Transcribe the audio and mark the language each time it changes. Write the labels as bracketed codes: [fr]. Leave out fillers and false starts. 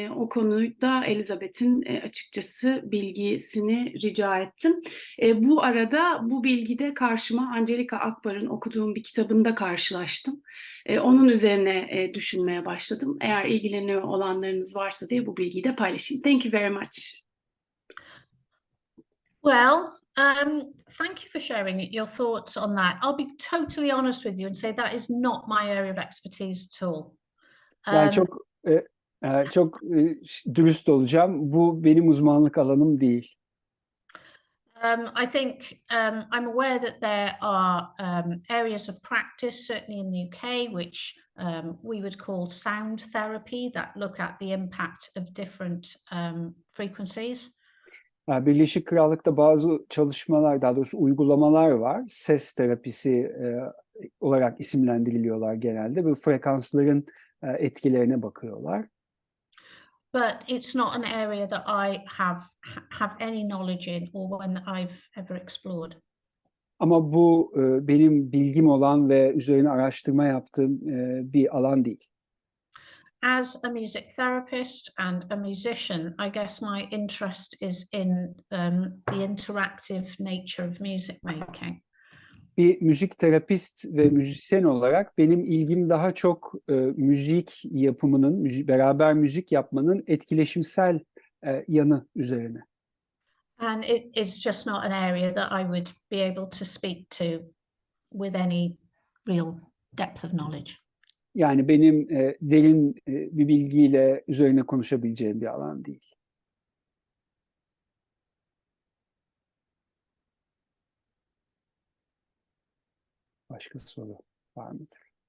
[tr] O konuda Elizabeth'in açıkçası bilgisini rica ettim. Bu arada bu bilgide karşıma Angelika Akbar'ın okuduğum bir kitabında karşılaştım. Onun üzerine düşünmeye başladım. Eğer ilgileniyor olanlarınız varsa diye bu bilgiyi de paylaşayım. [en] Thank you very much. Well, thank you for sharing your thoughts on that. I'll be totally honest with you and say that is not my area of expertise at all. [tr] Yani çok dürüst olacağım. Bu benim uzmanlık alanım değil. [en] I think I'm aware that there are areas of practice, certainly in the UK, which we would call sound therapy, that look at the impact of different frequencies. [tr] Birleşik Krallık'ta bazı çalışmalar, daha doğrusu uygulamalar var. Ses terapisi olarak isimlendiriliyorlar genelde. Bu frekansların etkilerine bakıyorlar. [en] But it's not an area that I have any knowledge in or one that I've ever explored. [tr] Ama bu benim bilgim olan ve üzerine araştırma yaptığım bir alan değil. [en] As a music therapist and a musician, I guess my interest is in the interactive nature of music making. [tr] Bir müzik terapist ve müzisyen olarak benim ilgim daha çok müzik yapımının, beraber müzik yapmanın etkileşimsel yanı üzerine. [en] And it is just not an area that I would be able to speak to with any real depth of knowledge. [tr] Yani benim derin bir bilgiyle üzerine konuşabileceğim bir alan değil. Başka soru var mıdır?